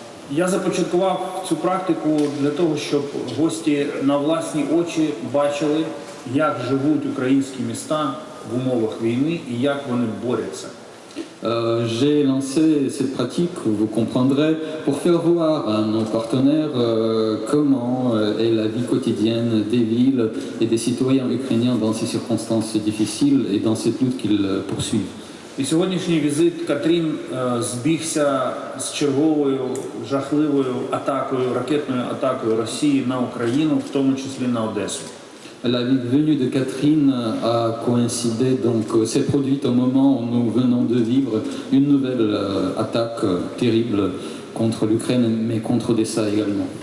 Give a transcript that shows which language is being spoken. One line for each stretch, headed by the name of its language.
Ukrainian: Я започаткував цю практику для того, щоб гості на власні очі бачили, як живуть українські міста в умовах війни і як вони борються.
French: J'ai lancé cette pratique, vous comprendrez, pour faire voir à nos partenaires comment est la vie quotidienne des villes et des citoyens ukrainiens dans ces circonstances difficiles et dans cette lutte qu'ils poursuivent.
Ukrainian: І сьогоднішній візит Катрін збігся з черговою жахливою атакою, ракетною атакою Росії на Україну, в тому числі на Одесу.
French: La venue de Catherine a coïncidé, donc s'est produite au moment où nous venons de vivre une nouvelle attaque terrible contre l'Ukraine, mais contre Odessa également.